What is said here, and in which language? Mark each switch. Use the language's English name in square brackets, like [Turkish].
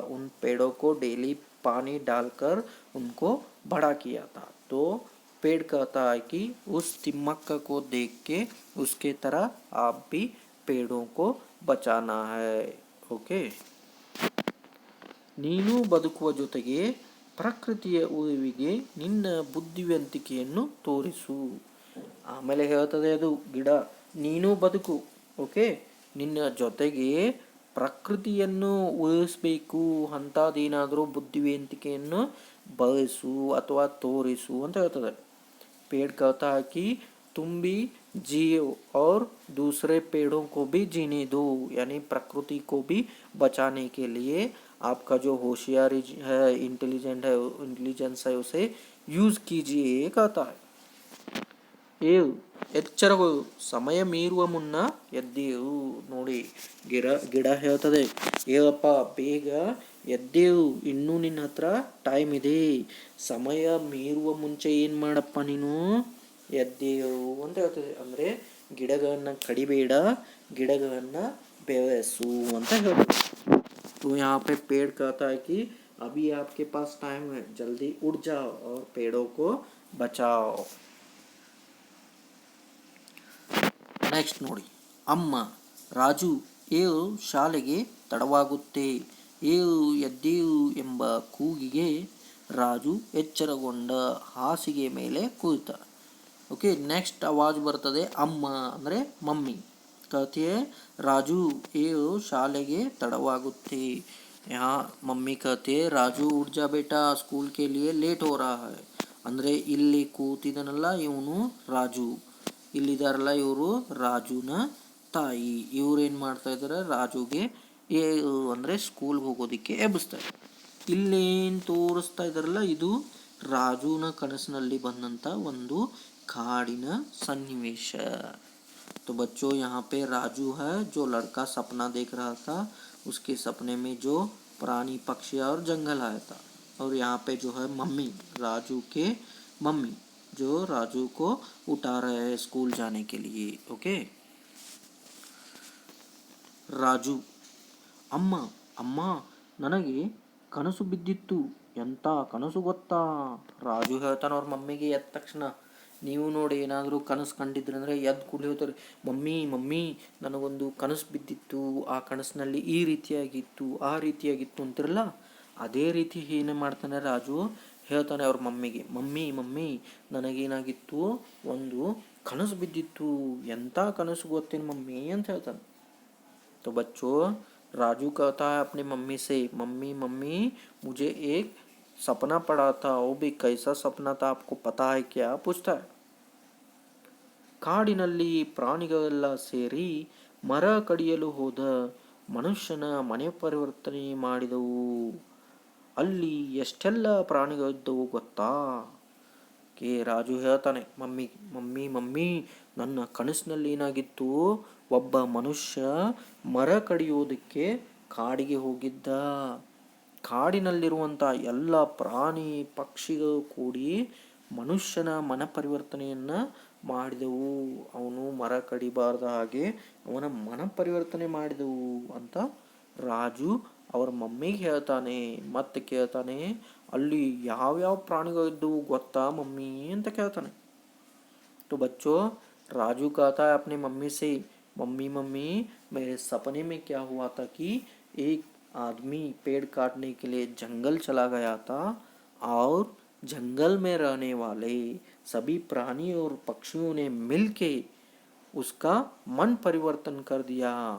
[Hindi] उन पेड़ों को डेली पानी डालकर उनको बड़ा किया था. तो पेड़ कहता है कि उस तिम्मक को देख के उसके तरह आप भी पेड़ों को बचाना है. [English] Okay. [Kannada] ನೀನು ಬದುಕುವ ಜೊತೆಗೆ ಪ್ರಕೃತಿಯ ಉಳಿವಿಗೆ ನಿನ್ನ ಬುದ್ಧಿವಂತಿಕೆಯನ್ನು ತೋರಿಸು. ಆಮೇಲೆ ಹೇಳ್ತದೆ ಅದು ಗಿಡ, ನೀನು ಬದುಕು, ಓಕೆ, ನಿನ್ನ ಜೊತೆಗೆ ಪ್ರಕೃತಿಯನ್ನು ಉಳಿಸ್ಬೇಕು ಅಂಥದ್ದೇನಾದರೂ ಬುದ್ಧಿವಂತಿಕೆಯನ್ನು ಬಳಸು ಅಥವಾ ತೋರಿಸು ಅಂತ ಹೇಳ್ತದೆ. [Hindi] पेड़ कहता है कि तुम भी जियो और दूसरे पेड़ों को भी जीने दो. यानी प्रकृति को भी बचाने के लिए आपका जो होशियारी है, इंटेलिजेंस है उसे यूज कीजिए कहता है. [Kannada] ಏಳು ಎಚ್ಚರಗಳು, ಸಮಯ ಮೀರುವ ಮುನ್ನ ಎದ್ದೇಳು. ನೋಡಿ ಗಿಡ ಹೇಳ್ತದೆ, ಏಳಪ್ಪ ಬೇಗ ಎದ್ದೇಳು, ಇನ್ನೂ ನಿನ್ನ ಹತ್ರ ಟೈಮ್ ಇದೆ, ಸಮಯ ಮೀರುವ ಮುಂಚೆ ಏನು ಮಾಡಪ್ಪ ನೀನು, ಎದ್ದೇಳು ಅಂತ ಹೇಳ್ತದೆ. ಅಂದರೆ ಗಿಡಗಳನ್ನು ಕಡಿಬೇಡ, ಗಿಡಗಳನ್ನು ಬೆಳೆಸು ಅಂತ ಹೇಳ್ತದೆ. [Hindi] तो यहाँ पे पेड़ कहता है कि अभी आपके पास टाइम है, जल्दी उठ जाओ और पेड़ों को बचाओ. [Kannada] ನೆಕ್ಸ್ಟ್ ನೋಡಿ, ಅಮ್ಮ, ರಾಜು ಏಳು, ಶಾಲೆಗೆ ತಡವಾಗುತ್ತೆ, ಏಳು ಎದ್ದೇಳು ಎಂಬ ಕೂಗಿಗೆ ರಾಜು ಎಚ್ಚರಗೊಂಡ ಹಾಸಿಗೆ ಮೇಲೆ ಕುಳಿತ. ಓಕೆ, ನೆಕ್ಸ್ಟ್ ಆವಾಜ್ ಬರ್ತದೆ ಅಮ್ಮ ಅಂದರೆ ಮಮ್ಮಿ. [Hindi] कहती है [Kannada] राजू ಏಳು, ಶಾಲೆಗೆ ತಡವಾಗುತ್ತೆ. [Hindi] यहाँ मम्मी कहती है राजू उठ जा बेटा, स्कूल के लिए लेट हो रहा है. [Kannada] ಅಂದರೆ ಇಲ್ಲಿ ಕೂತಿದನಲ್ಲ ಇವನು ರಾಜು, ಇಲ್ಲಿದಾರಲ್ಲ ಇವರು ರಾಜುನ ತಾಯಿ. ಇವ್ರೇನು ಮಾಡ್ತಾ ಇದ್ದಾರೆ, ರಾಜುಗೆ ಅಂದರೆ ಸ್ಕೂಲ್ಗೆ ಹೋಗೋದಕ್ಕೆ ಎಬ್ಬಿಸ್ತಾರೆ. ಇಲ್ಲೇನು ತೋರಿಸ್ತಾ ಇದ್ದಾರಲ್ಲ ಇದು ರಾಜುನ ಕನಸಿನಲ್ಲಿ ಬಂದಂಥ ಒಂದು ಕಾಡಿನ ಸನ್ನಿವೇಶ. [Hindi] तो बच्चों यहाँ पे राजू है जो लड़का सपना देख रहा था, उसके सपने में जो प्राणी पक्षी और जंगल आया था. और यहाँ पे जो है मम्मी, राजू के मम्मी जो राजू को उठा रहे हैं स्कूल जाने के लिए. [Kannada] ओके, ರಾಜು, ಅಮ್ಮ ಅಮ್ಮ ನನಗೆ ಕನಸು ಬಿದ್ದಿತ್ತು, ಎಂಥ ಕನಸು ಗೊತ್ತಾ. ರಾಜು ಹೇಳ್ತಾನೆ ಅವ್ರ ಮಮ್ಮಿಗೆ ಎದ್ದ ತಕ್ಷಣ. ನೀವು ನೋಡಿ ಏನಾದರೂ ಕನಸು ಕಂಡಿದ್ರೆ ಅಂದರೆ ಎದ್ದು ಕೂಡಲೇ ಹೇಳ್ತಾರೆ, ಮಮ್ಮಿ ಮಮ್ಮಿ ನನಗೊಂದು ಕನಸು ಬಿದ್ದಿತ್ತು, ಆ ಕನಸಿನಲ್ಲಿ ಈ ರೀತಿಯಾಗಿತ್ತು ಆ ರೀತಿಯಾಗಿತ್ತು ಅಂತಿರಲ್ಲ, ಅದೇ ರೀತಿ ಏನು ಮಾಡ್ತಾನೆ ರಾಜು, ಹೇಳ್ತಾನೆ ಅವ್ರ ಮಮ್ಮಿಗೆ, ಮಮ್ಮಿ ಮಮ್ಮಿ ನನಗೇನಾಗಿತ್ತು, ಒಂದು ಕನಸು ಬಿದ್ದಿತ್ತು, ಎಂಥ ಕನಸು ಗೊತ್ತೇನು ಮಮ್ಮಿ ಅಂತ ಹೇಳ್ತಾನೆ. तो बच्चों राजू कहता है अपनी मम्मी से, मम्मी मम्मी मुझे एक सपना पड़ा था, वो भी कैसा सपना था आपको पता है क्या, पूछता है. ಕಾಡಿನಲ್ಲಿ ಪ್ರಾಣಿಗಳೆಲ್ಲ ಸೇರಿ ಮರ ಕಡಿಯಲು ಹೋದ ಮನುಷ್ಯನ ಮನೆ ಪರಿವರ್ತನೆ ಮಾಡಿದವು. ಅಲ್ಲಿ ಎಷ್ಟೆಲ್ಲ ಪ್ರಾಣಿಗಳಿದ್ದವು ಗೊತ್ತಾ. ಕೆ ರಾಜು ಹೇಳ್ತಾನೆ ಮಮ್ಮಿ ಮಮ್ಮಿ ಮಮ್ಮಿ ನನ್ನ ಕನಸಿನಲ್ಲಿ ಏನಾಗಿತ್ತು, ಒಬ್ಬ ಮನುಷ್ಯ ಮರ ಕಡಿಯೋದಕ್ಕೆ ಕಾಡಿಗೆ ಹೋಗಿದ್ದ. ಕಾಡಿನಲ್ಲಿರುವಂಥ ಎಲ್ಲ ಪ್ರಾಣಿ ಪಕ್ಷಿಗಳು ಕೂಡಿ ಮನುಷ್ಯನ ಮನ ಪರಿವರ್ತನೆಯನ್ನು ಮಾಡಿದವು. ಅವನು ಮರ ಕಡಿಬಾರ್ದ ಹಾಗೆ ಅವನ ಮನ ಪರಿವರ್ತನೆ ಮಾಡಿದವು ಅಂತ ರಾಜು ಅವ್ರ ಮಮ್ಮಿಗೆ ಹೇಳ್ತಾನೆ. ಮತ್ತೆ ಕೇಳ್ತಾನೆ, ಅಲ್ಲಿ ಯಾವ್ಯಾವ ಪ್ರಾಣಿಗಳಿದ್ದವು ಗೊತ್ತಾ ಮಮ್ಮಿ ಅಂತ ಕೇಳ್ತಾನೆ. [Hindi] तो बच्चों राजू कहता है अपनी मम्मी से, मम्मी मम्मी मेरे सपने में क्या हुआ था कि एक आदमी पेड़ काटने के लिए जंगल चला गया था और जंगल में रहने वाले सभी प्राणी और पक्षियों ने मिलके उसका मन परिवर्तन कर दिया।